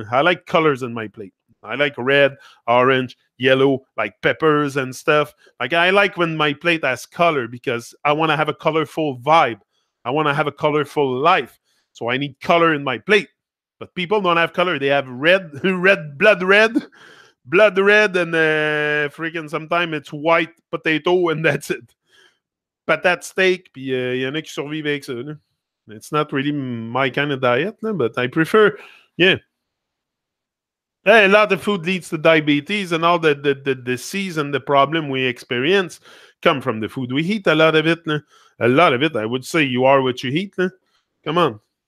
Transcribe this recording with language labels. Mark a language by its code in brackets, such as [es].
[en] I like colors in my plate. I like red, orange, yellow, like peppers and stuff. Like I like when my plate has color, because I want to have a colorful vibe. I want to have a colorful life. So I need color in my plate. But people don't have color. They have red, blood red, and freaking sometimes it's white potato, and that's it. [fr] Patate steak, puis y en a qui survivent avec ça. Là. [en] It's not really my kind of diet, là, but I prefer, yeah. A lot of food leads to diabetes, and all the disease and the problem we experience come from the food we eat. A lot of it, I would say you are what you eat. Come on.